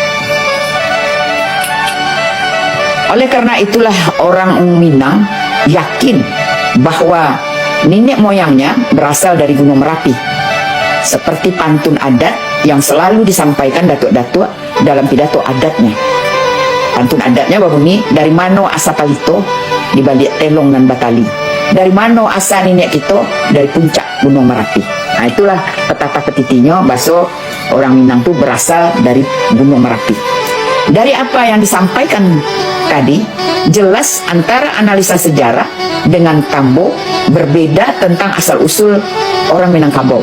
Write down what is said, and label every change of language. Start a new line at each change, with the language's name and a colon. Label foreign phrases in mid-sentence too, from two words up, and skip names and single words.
Indonesian: Oleh karena itulah orang Minang yakin bahwa nenek moyangnya berasal dari Gunung Merapi. Seperti pantun adat yang selalu disampaikan datuk-datuk dalam pidato adatnya. Pantun adatnya berbunyi,
Minangkabau: dari mano asa palito di balik telong dan batali. Dari mano asa nenek kita dari puncak Gunung Merapi.
Indonesian: Nah, itulah petata petitinya bahasa orang Minang itu berasal dari Gunung Merapi. Dari apa yang disampaikan tadi, jelas antara analisa sejarah dengan Tambo berbeda tentang asal-usul orang Minangkabau.